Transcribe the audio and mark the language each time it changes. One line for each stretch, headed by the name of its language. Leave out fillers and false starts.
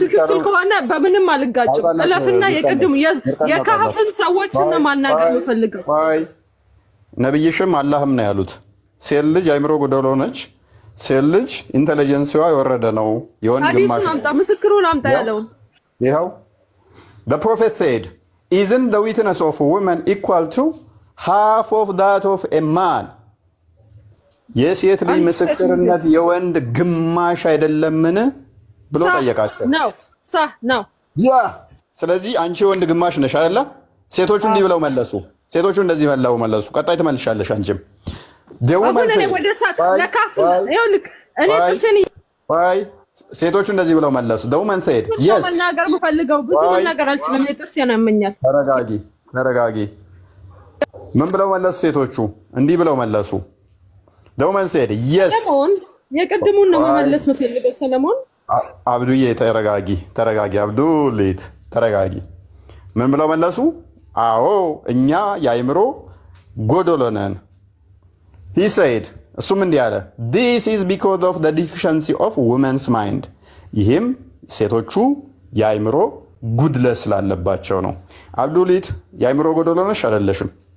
Amharic: ትክክል ከሆነ በምንም አልጋጭም። እለፍና የቀድሙ የካህፍን ሰዎች ነው ማናገር የምፈልገው። አይ ነብይሽም አላህም ነው ያሉት ሴት ልጅ አይምሮ ጎዶሎ ነች፣ ሴት ልጅ ኢንተለጀንሲዋ የወረደ ነው የወንድ ግማሽ ነው። አምጣ ምስክሩን አምጣ ያለው
English: ይሄው the prophet said isn't the witness of a woman equal to half of that of a man?
Amharic: የሴት ልጅ ምስክርነት የወንድ ግማሽ አይደለምን ብሎ ጠየቃቸው። ነው ነው ያ ስለዚህ አንቺ ወንድ ግማሽ ነሽ አይደለ? ሴቶቹ እንዲህ ብለው መለሱ። ሴቶቹ እንደዚህ መለሱ። ቀጣይ ትመልሻለሽ አንቺም አሁን እኔ ወደ ሳቅ ለካፍ ይኸውልህ እኔ ጥርሴን አይ ሴቶቹ እንደዚህ ብለው መለሱ።
English: the woman said yes
Amharic: መናገር የምፈልገው ብዙ መናገር አልችልም። ጥርሴን ያመኛል። ተረጋጊ ምን ብለው መለሱ ሴቶቹ? እንዲህ ብለው መለሱ።
English: the woman said yes
Amharic: ሰለሞን የቀድሙን ነው መመለስ የምፈልገው። ሰለሞን አብዱዬ ተረጋጊ አብዱሊት ተረጋጊ። ምን ብለው መለሱ? አዎ እኛ የአይምሮ ጎዶሎ ነን።
English: he said
Amharic: እሱም እንዲህ አለ
English: this is because of the deficiency of women's mind
Amharic: ይህም ሴቶቹ የአይምሮ ጉድለት ስላለባቸው ነው። አብዱሊት የአይምሮ ጎዶሎ ነሽ አይደለሽም?